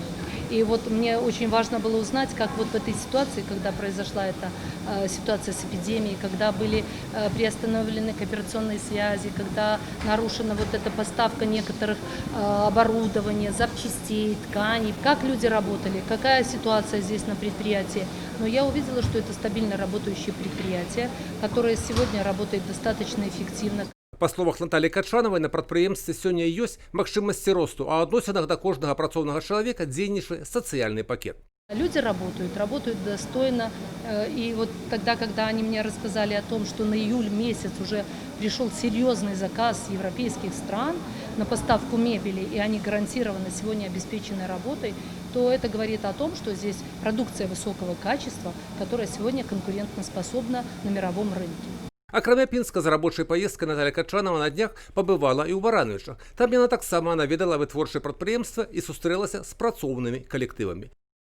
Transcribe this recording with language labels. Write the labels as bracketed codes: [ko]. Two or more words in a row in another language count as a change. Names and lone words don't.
[ru] И вот мне очень важно было узнать, как вот в этой ситуации, когда произошла эта ситуация с эпидемией, когда были приостановлены кооперационные связи, когда нарушена вот эта поставка некоторых оборудования, запчастей, тканей, как люди работали, какая ситуация здесь на предприятии. Но я увидела, что это стабильно работающее предприятие, которое сегодня работает достаточно эффективно. [be] Па словах Натальи Качановай, на прадпрыемстве сёння ёсць магчымасці росту, а ў адносінах да кожнага працоўнага чалавека дзейнічае сацыяльны пакет. [ru] Люди работают достойно. И вот тогда, когда они мне рассказали о том, что на июль месяц уже пришел серьезный заказ с европейских стран на поставку мебели, и они гарантированно сегодня обеспечены работой, то это говорит о том, что здесь продукция высокого качества, которая сегодня конкурентоспособна на мировом рынке. [be] Акрамя Пінска, за рабочай паездкай Наталья Качанова на днях пабывала і ў Барановічах. Там яна таксама наведала вытворчае прадпрыемства і сустрэлася з працоўнымі калектывамі.